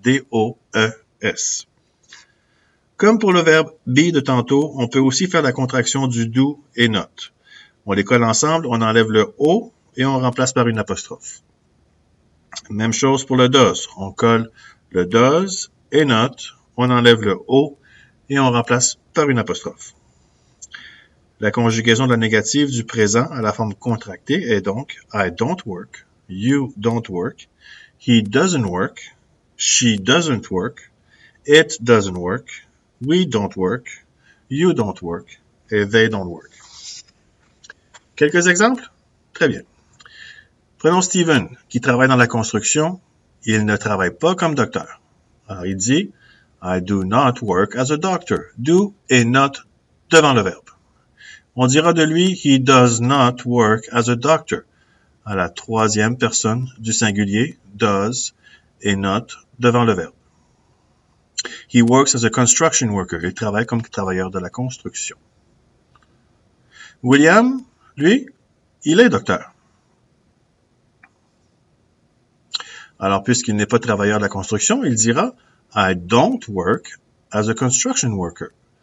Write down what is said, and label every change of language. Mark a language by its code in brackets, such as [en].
[fr] D-O-E-S. Comme pour le verbe be de tantôt, on peut aussi faire la contraction du do et not. On les colle ensemble, on enlève le O et on remplace par une apostrophe. Même chose pour le does. On colle le does et not, on enlève le O et on remplace par une apostrophe. La conjugaison de la négative du présent à la forme contractée est donc [en] I don't work, you don't work, he doesn't work, she doesn't work, it doesn't work, we don't work, you don't work, et they don't work. [fr] Quelques exemples? Très bien. Prenons Steven, qui travaille dans la construction. Il ne travaille pas comme docteur. Alors, il dit [en] I do not work as a doctor. [fr] Do et not devant le verbe. On dira de lui [en] he does not work as a doctor. [fr] À la troisième personne du singulier, does et not devant le verbe. [en] He works as a construction worker. [fr] Il travaille comme travailleur de la construction. William, lui, il est docteur. Alors, puisqu'il n'est pas travailleur de la construction, il dira [en] I don't work as a construction worker.